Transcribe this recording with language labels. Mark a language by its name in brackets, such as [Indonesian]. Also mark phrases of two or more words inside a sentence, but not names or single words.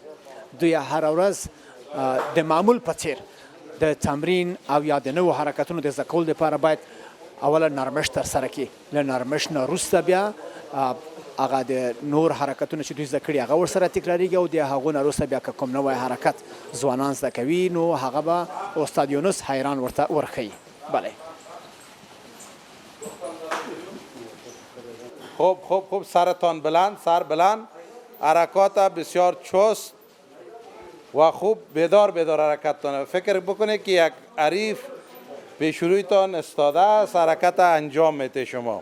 [Pashto] دوی هره ورځ د معمول په څیر د تمرین او یا د نوو حرکتونو د زده کولو دپاره باید اوله نرمش ترسره کړي. له نرمش نه وروسته بیا هغه د نور حرکتونه چې دوی زده کړي هغه ورسره تکراریږي او د هغو نه وروسته بیا که کوم نوی حرکت ځوانان زده کوي نو هغه به استاد یونس حیران ورته ورښیي. [Persian] بله. خوب سرتان بلند، سر بلند، حرکات بسیار چست و خوب بیدار حرکت تانه. فکر بکنه که یک حریف پیش رویتان استاده است، حرکت انجام میته شما.